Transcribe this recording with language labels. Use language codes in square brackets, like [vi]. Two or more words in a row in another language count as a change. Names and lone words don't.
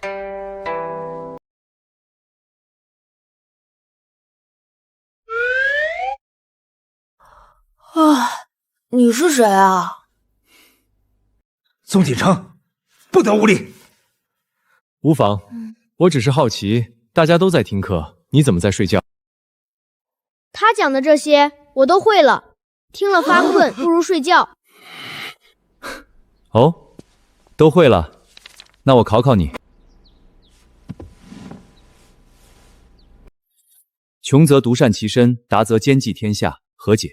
[zh] 你是谁啊？宗景城，不得无礼！无妨，我只是好奇，大家都在听課，你怎麼在睡覺？他講的這些我都會了，聽了發困，不如睡覺。哦，都會了，那我考考你。窮則獨善其身，達則兼濟天下，何解？